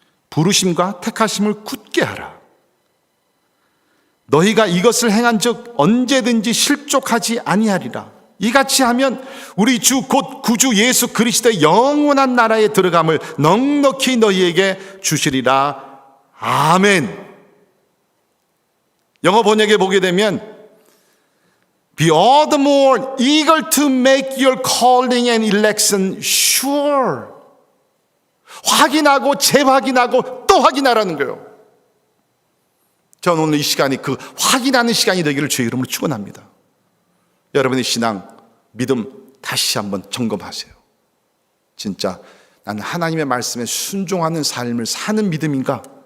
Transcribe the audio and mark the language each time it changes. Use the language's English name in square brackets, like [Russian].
[Korean] 부르심과 택하심을 굳게 하라. 너희가 이것을 행한 즉 언제든지 실족하지 아니하리라. 이같이 하면 우리 주 곧 구주 예수 그리스도의 영원한 나라에 들어감을 넉넉히 너희에게 주시리라. 아멘. 영어 번역에 보게 되면 [English] Be all the more eager to make your calling and election sure. [Korean] 확인하고 재확인하고 또 확인하라는 거예요. 저는 오늘 이 시간이 그 확인하는 시간이 되기를 주의 이름으로 축원합니다. 여러분의 신앙, 믿음 다시 한번 점검하세요. 진짜 나는 하나님의 말씀에 순종하는 삶을 사는 믿음인가?